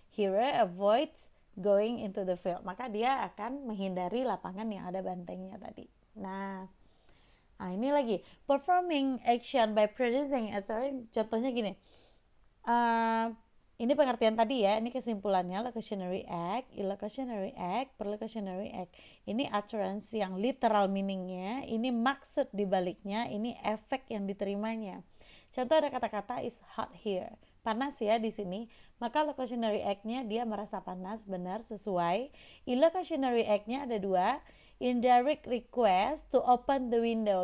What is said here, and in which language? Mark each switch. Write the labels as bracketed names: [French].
[English] Hearer avoids going into the field. [Indonesian] Maka dia akan menghindari lapangan yang ada bantengnya tadi. Nah ini lagi, [English] performing action by producing. [Indonesian] Contohnya gini, ini pengertian tadi ya, ini kesimpulannya. [English] Locutionary act, illocutionary act, perlocutionary act. [Indonesian] Ini utterance yang literal meaningnya, ini maksud dibaliknya, ini efek yang diterimanya. Contoh ada kata-kata [English] is hot here, [Indonesian] panas ya di sini. Maka locutionary act-nya dia merasa panas, benar, sesuai. [English] Illocutionary act-nya [Indonesian] ada dua, [English] indirect request to open the window.